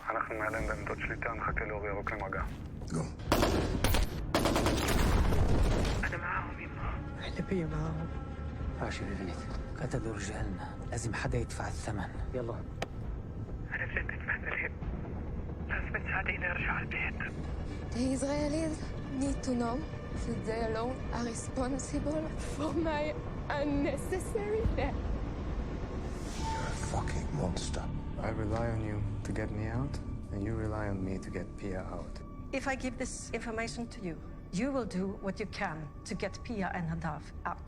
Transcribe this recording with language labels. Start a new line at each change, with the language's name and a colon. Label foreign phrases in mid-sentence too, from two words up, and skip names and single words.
Hebrew: אנחנו מעליהם בעמדות שליטה, נחכה לאור ירוק למגע. גו.
Arabic: أنا معهم يما. احنا بيا معاهم. راشد يا بنت، قتلوا رجالنا، لازم حدا يدفع الثمن. يلا. أنا بجد متبهدلة. لازم تساعديني أرجع البيت.
English: The Israelis need to know that they alone are responsible for my unnecessary death. You're a fucking monster. I rely on you to get me out, and you rely on me to get Pia out. If I give this information to you, you will do what you can to get Pia and Nadav out.